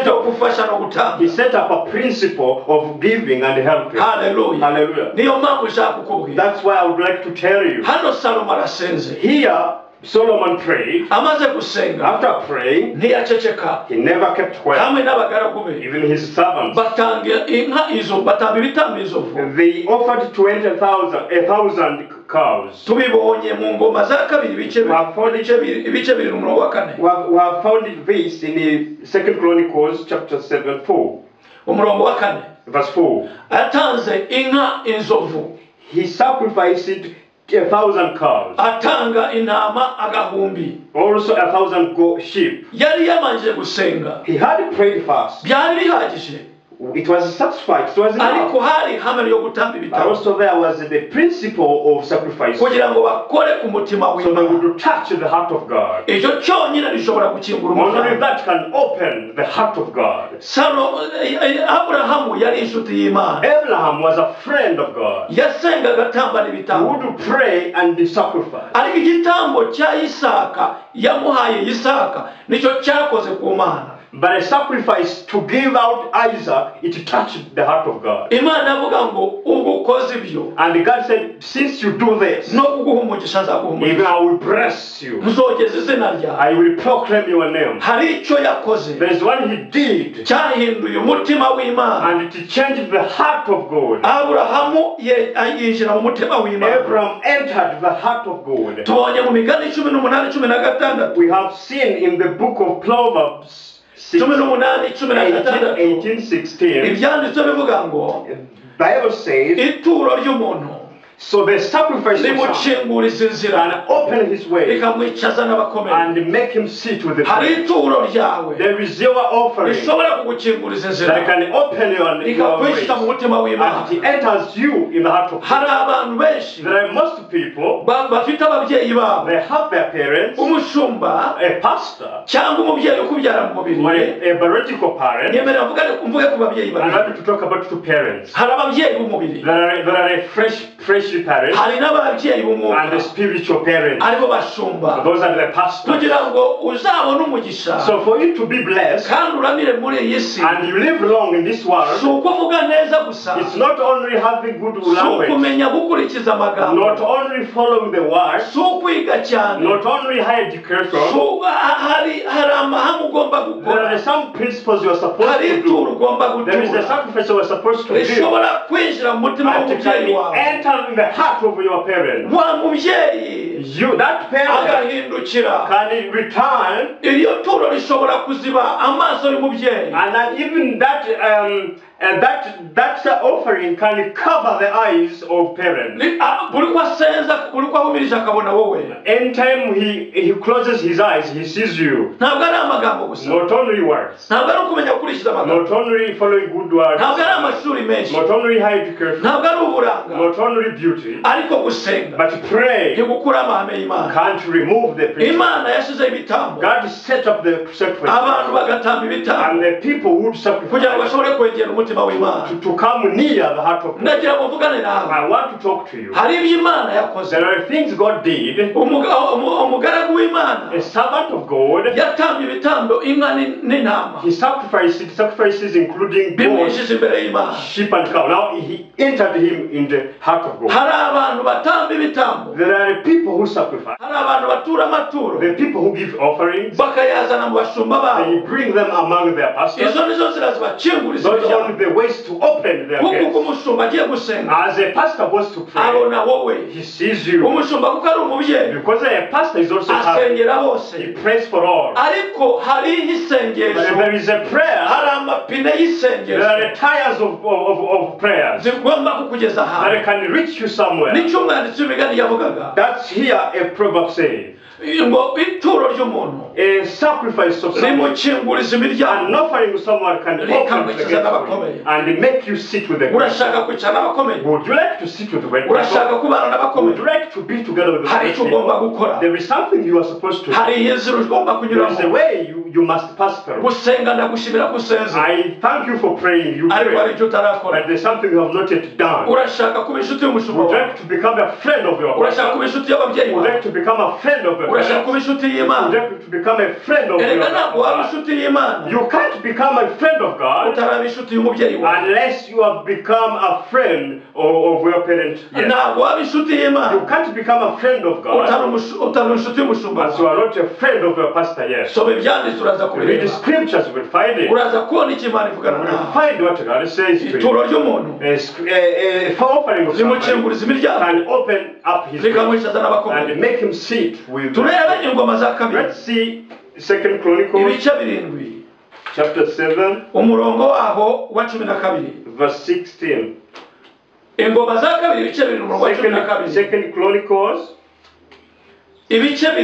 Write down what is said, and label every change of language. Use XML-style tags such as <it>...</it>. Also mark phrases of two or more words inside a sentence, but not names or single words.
<rw>ryo</rw> <en>up</en> <rw>gufasha no gutanga.</rw> <en>He set up a principle of giving and helping.</en> <rw>Haleluya.</rw> <en>Hallelujah.</en> <rw>Niyo mpamvu nshaka kukubwira</rw> <en>That's why I would like to tell you.</en> <rw>hano Salomo arasenze,</rw> <en>Here, Solomon prayed.</en> <rw>amaze gusenga</rw> <en>After praying,</en> <rw>ntiyaceceka,</rw> <en>he never kept quiet.</en> <rw>hamwe n'abagaragu be</rw> <en>Even his servants.</en> <rw>batanga inka izo, batanga ibitambo izovu.</rw> <en>They offered 1,000 cows.</en> <rw>Tubibonye mu ngoma za kabiri ibice bibiri n'umurongo wa 4.</rw> <en>We have found this in the 2 Chronicles chapter 7, 4.</en> <rw>Umurongo wa 4,</rw> <en>Verse 4.</en> <rw>atanze inka inzovu,</rw> <en>He sacrificed 1,000 cows.</en> <rw>atanga intama agahumbi.</rw> <en>Also 1,000 sheep.</en> <rw>Yari yamanje gusenga,</rw> <en>He had prayed fast.</en> <rw>byari bihagije,</rw> <en>It was satisfied. It was enough.</en> <rw>ariko hari ihame ryo gutamba</rw> <en>But</en> <rw>ibitambo</rw> <en>also there was the principle of sacrifice.</en> <rw>kugira ngo bakore ku mutima</rw> <en>So they</en> <rw>w'Imana.</rw> <en>would touch the heart of God.</en> <rw>Icyo cyonyine gishobora gukingura</rw> <en>Only</en> <rw>umuryango.</rw> <en>that can open the heart of God.</en> <rw>Aburahamu yari inshuti y'Imana,</rw> <en>Abraham was a friend of God.</en> <rw>yasengaga atambana</rw> <en>He</en> <rw>ibitambo,</rw> <en>would pray and sacrifice.</en> <rw>ariko igitambo cya Isaka yamuhaye Isaka nicyo cyakoze ku Mana.</rw> <en>But a sacrifice to give out Isaac, it touched the heart of God.</en> <rw>Imana avuga ngo ubwo ukoze ibyo</rw> <en>And God said, since you do this,</en> <rw>no kuguha umugisha nzaguha</rw> <en>even</en> <rw>umugisha,</rw> <en>I will bless you.</en> <rw>ntuzogeze izina ryawe.</rw> <en>I will proclaim your name.</en> <rw>Hari icyo yakoze</rw> <en>There is one he did,</en> <rw>cyahinduye umutima w'Imana.</rw> <en>and it changed the heart of God.</en> <rw>Aburahamu yinjira mu mutima w'Imana.</rw> <en>Abraham entered the heart of God.</en> <rw>Tubonye mu Migani 18:16,</rw> <en>We have seen in the book of Proverbs 18:16 18:16,</en> <rw>ibyanditswe bivuga ngo</rw> <en>Bible says</en> <rw>ituro ry'umuntu</rw> <en>So they sacrifice the son</en> <rw>rimukinguriza inzira</rw> <en>and open his way</en> <rw>rikamwicaza n'abakomeye.</rw> <en>and make him sit with the</en> <rw>Hari</rw> <en>great.</en> <rw>ituro ryawe</rw> <en>There is your offering</en> <rw>rishobora kugukinguriza</rw> <en>that</en> <rw>inzira</rw> <en>can open your ways</en> <rw>rikakwinjiza mu mutima w'Imana.</rw> <en>and it enters you in the heart of God.</en> <rw>Hari abantu benshi</rw> <en>There are most people,</en> <rw>bafite ababyeyi babo,</rw> <en>they have their parents,</en> <rw>umushumba</rw> <en>a pastor,</en> <rw>cyangwa umubyeyi ukubyara mu</rw> <en>or</en> <rw>mubiri.</rw> <en>a biological parent.</en> <rw>Nyemerera mvuge ku babyeyi</rw> <en>I'm</en> <rw>babiri.</rw> <en>happy to talk about two parents.</en> <rw>Hari ababyeyi b'umubiri,</rw> <en>There are a fleshly parent</en> <rw>hari n'ababyeyi b'umwuka</rw> <en>and the spiritual parent.</en> <rw>aribo bashumba,</rw> <en>Those are the pastors.</en> <rw>kugira ngo uzabone umugisha</rw> <en>So for you to be blessed</en> <rw>kandi uramire muri iyi si,</rw> <en>and you live long in this world,</en> <rw>si ukuvuga neza gusa,</rw> <en>it's not only having good</en> <rw>si</rw> <en>language,</en> <rw>ukumenya gukurikiza amagambo,</rw> <en>not only following the word,</en> <rw>si ukwiga cyane,</rw> <en>not only high education.</en> <rw>hari amahame ugomba</rw> <en>There</en> <rw>gukora,</rw> <en>are some principles you are supposed</en> <rw>hari</rw> <en>to</en> <rw>ituro</rw> <en>do.</en> <rw>ugomba</rw> <en>There is a</en> <rw>gutura</rw> <en>sacrifice you are supposed to do.</en> <rw>rishobora kwinjira mu mutima</rw> <en>And it</en> <rw>w'umubyeyi</rw> <en>can</en> <rw>wawe.</rw> <en>enter in the heart of your parent.</en> <rw>Wa mubyeyi</rw> <en>You, that parent,</en> <rw>agahindukira,</rw> <en>can return,</en> <rw>iryo turo rishobora kuziba amaso y'umubyeyi,</rw> <en>and then even that offering can cover the eyes of parents.</en> <rw>buri ko asenza, buri ko ahumirije akabona wowe.</rw> <en>Anytime he closes his eyes, he sees you.</en> <rw>Ntabwo ari amagambo gusa,</rw> <en>Not only words,</en> <rw>ntabwo ari ukumenya gukurikiza amagambo,</rw> <en>not only following good words,</en> <rw>ntabwo ari amashuri menshi,</rw> <en>not only high education,</en> <rw>ntabwo ari uburanga,</rw> <en>not only beauty,</en> <rw>ariko gusenga</rw> <en>but pray</en> <rw>ntigukura amahame y'Imana.</rw> <en>can't remove the principle.</en> <rw>Imana yashyizeho ibitambo,</rw> <en>God set up the sacrifice,</en> <rw>abantu bagatamba ibitambo</rw> <en>and the people would sacrifice</en> <rw>kugira ngo bashobore kwegera umutima w'Imana.</rw> <en>to come near the heart of God.</en> <rw>Ndagira ngo mvugane nawe,</rw> <en>I want to talk to you.</en> <rw>hari ibyo Imana yakoze.</rw> <en>There are things God did.</en> <rw>Umugaragu w'Imana</rw> <en>A servant of God,</en> <rw>yatambye ibitambo, inka n'intama,</rw> <en>he sacrifices including goats,</en> <rw>bimwishije imbere y'Imana.</rw> <en>sheep and cow. Now he entered him in the heart of God.</en> <rw>Hari abantu batamba ibitambo,</rw> <en>There are people who sacrifice.</en> <rw>hari abantu batura amaturo</rw> <en>The people who give offerings,</en> <rw>bakayazana mu bashumba</rw> <en>they</en> <rw>babo.</rw> <en>bring them among their pastors.</en> <rw>Izo nizo nzira zibakinguriza</rw> <en>Those</en> <rw>imiryango.</rw> <en>are the ways to open their</en> <rw>Kuko</rw> <en>gates.</en> <rw>umushumba agiye gusenga</rw> <en>As a pastor goes to pray,</en> <rw>abona wowe.</rw> <en>he sees you.</en> <rw>Umushumba kuko ari umubyeyi</rw> <en>Because a pastor is also happy.</en> <rw>asengera</rw> <en>He</en> <rw>hose,</rw> <en>prays for all.</en> <rw>ariko hari</rw> <en>But</en> <rw>isengesho,</rw> <en>there is a prayer.</en> <rw>hari amapine</rw> <en>There</en> <rw>y'isengesho</rw> <en>are tires of prayers</en> <rw>zigomba kukugeza</rw> <en>that</en> <rw>ahantu.</rw> <en>can reach you somewhere.</en> <rw>Nicyo umwanditsi w'imigani yavugaga</rw> <en>That's here a proverb saying.</en> <rw>ngo ituro ry'umuntu</rw> <en>A sacrifice of someone,</en> <rw>rimukinguriza</rw> <en>an</en> <rw>imiryango.</rw> <en>offering of someone can open the gates for you and make you sit with the great.</en> <rw>Urashaka kwicara n'abakomeye,</rw> <en>Would you like to sit with the great</en> <rw>urashaka</rw> <en>people?</en> <rw>kubana</rw> <en>Would</en> <rw>n'abakomeye,</rw> <en>you like to be together with the</en> <rw>hari</rw> <en>great</en> <rw>icyo ugomba</rw> <en>people?</en> <rw>gukora,</rw> <en>There is something you are supposed to do.</en> <rw>hari inzira ugomba</rw> <en>There is a</en> <rw>kunyuramo.</rw> <en>way you must pass through.</en> <rw>Gusenga ndagushimira gusenza,</rw> <en>I thank you for praying. You</en> <rw>ariko hari</rw> <en>pray,</en> <rw>icyo utarakora.</rw> <en>but there's something you have not yet done.</en> <rw>Urashaka kuba inshuti y'umushumba</rw> <en>Would you</en> <rw>wawe,</rw> <en>like to become a friend of your</en> <rw>urashaka</rw> <en>pastor?</en> <rw>kuba inshuti y'ababyeyi</rw> <en>Would you</en> <rw>bawe,</rw> <en>like to become a friend of your</en> <rw>urashaka</rw> <en>parents?</en> <rw>kuba inshuti</rw> <en>Would you</en> <rw>y'Imana.</rw> <en>like to become a friend of your</en> <rw>Erega ntabwo waba</rw> <en>God?</en> <rw>inshuti y'Imana</rw> <en>You can't become a friend of God</en> <rw>utaraba inshuti y'umubyeyi wawe.</rw> <en>unless you have become a friend of your parent. Yes.</en> <rw>Ntabwo waba inshuti</rw> <en>You</en> <rw>y'Imana</rw> <en>can't become a friend of God</en> <rw>utari inshuti y'umushumba</rw> <en>as you</en> <rw>wawe.</rw> <en>are not a friend of your pastor. Yes.</en> <rw>Soma ibyanditswe uraza</rw> <en>You read the</en> <rw>kubireba,</rw> <en>scriptures, you will find it.</en> <rw>uraza kubona icyo Imana</rw> <en>You</en> <rw>ivugana</rw> <en>will</en> <rw>nawe.</rw> <en>find what God says to you.</en> <rw>Ituro ry'umuntu</rw> <en>A offering of somebody</en> <rw>rimukinguriza imiryango,</rw> <en>can open up his way</en> <rw>rikamwicaza n'abakomeye.</rw> <en>and make him sit with.</en> <rw>Turebe ingoma za kabiri,</rw> <en>Let's see 2 Chronicles</en> <rw>ibice birindwi,</rw> <en>chapter 7,</en> <rw>umurongo waho wa 12.</rw> <en>verse 16.</en> <rw>Ingoma za kabiri ibice birindwi, umurongo wa 12.</rw> <en>Second Chronicles</en> <rw>Ibice</rw> <en>chapter</en>